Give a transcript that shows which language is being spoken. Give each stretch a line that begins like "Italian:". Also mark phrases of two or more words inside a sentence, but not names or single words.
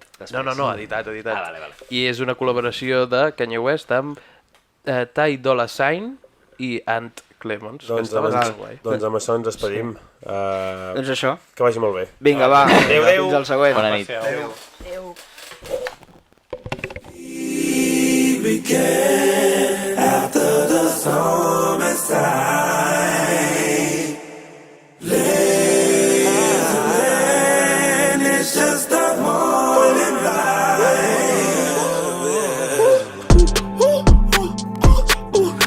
Catalan: No, editat. Vale. I és una col·laboració de Kanye West amb Ty Dolla $ign i Ant Clemons. Doncs amb això ens despedim. Doncs això. Que vagi molt bé. Vinga, va. Adéu. Fins al següent. Bona nit. Adéu.
English: After the storm is sight, it's just a morning light.